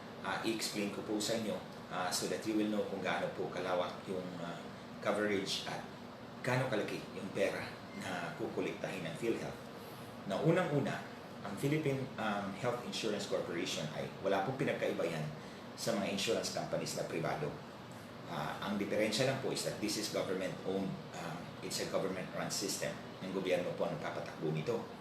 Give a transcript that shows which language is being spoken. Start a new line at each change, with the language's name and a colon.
Filipino: I-explain ko po sa inyo
English: so that you will know
Filipino: kung gaano po kalawak yung coverage at gaano kalaki yung pera na kukuliktahin ng PhilHealth. Na unang-una, ang Philippine Health Insurance Corporation ay wala pong pinagkaiba yan sa mga insurance companies na privado. Ang diferensya lang po
English: is that this is government-owned. It's a government-run system.
Filipino: Yung gobyerno po ang papatakbo nito.